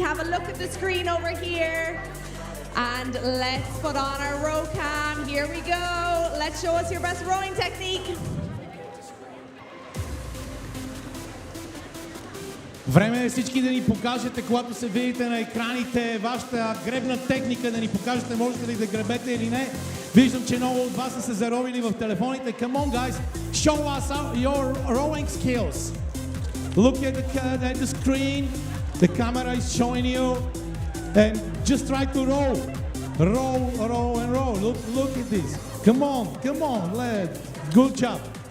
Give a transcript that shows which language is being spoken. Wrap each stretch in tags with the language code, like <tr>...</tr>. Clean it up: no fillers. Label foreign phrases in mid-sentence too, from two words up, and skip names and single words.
<en>Have a look at the screen over here and let's put on our row cam. Here we go. Let's show us your best rowing technique.</en> <bg>Време е всички да ни покажете, когато се видите на екраните, вашата гребна техника, да ни покажете можете ли да гребете или не. Виждам, че много от вас са се заровили в телефоните.</bg> <en>Come on, guys, show us your rowing skills. Look at the screen. The camera is showing you. And just try to row. Row, row, and row. Look at this. Come on, let's. Good job.</en>